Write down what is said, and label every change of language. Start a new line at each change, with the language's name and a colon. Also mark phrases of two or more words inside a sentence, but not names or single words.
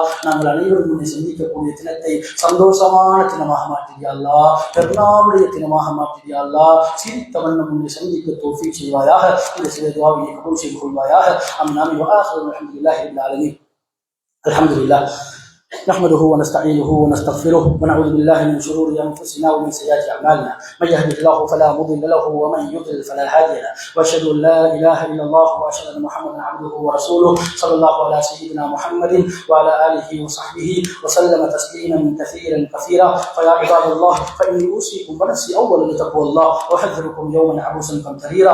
Tamil: நாங்கள் அனைவரும் உன்னை சந்திக்கக்கூடிய தினத்தை சந்தோஷமான தினமாக மாற்றியா அல்லாஹ். பெருநாளுடைய தினமாக மாற்றியா அல்லாஹ். சிரித்த வண்ணம் உன்னை சந்திக்க தௌஃபீக் செய்வாயாக. இந்த சில துஆவை கபூல் செய்து கொள்வாயாக. ஆமீன்.
Arabic: وآخر الحمد لله رب العالمين. அல்ஹம்துலில்லாஹ் نحمده ونستعينه ونستغفره ونعوذ بالله من شرور انفسنا ومن سيئات اعمالنا من يهده الله فلا مضل له ومن يضلل فلا هادي له واشهد ان لا اله الا الله واشهد ان محمدا عبده ورسوله صلى الله على سيدنا محمد وعلى اله وصحبه وسلم تسليما كثيرا فيا عباد الله فاني اوصيكم ونفسي اولا بتقوى الله واحذركم يوما عبوسا قمطريرا.